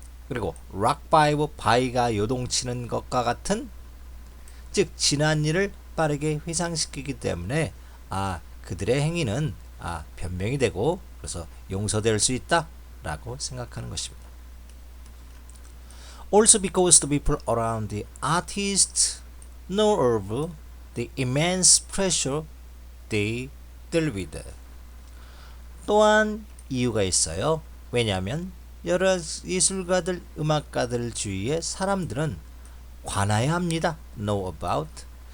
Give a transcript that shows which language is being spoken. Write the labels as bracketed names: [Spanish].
[Korean] 그리고 [English] rock by [Korean] 가 요동치는 것과 같은, 즉 지난 일을 빠르게 회상시키기 때문에 그들의 행위는 변명이 되고 그래서 용서될 수 있다 라고 생각하는 것입니다. [English] Also because the people around the artist know of the immense pressure they deal with. [Korean] 또한 이유가 있어요. 왜냐하면 여러 예술가들, 음악가들 주위에 사람들은 관하여야 합니다. [English] know about.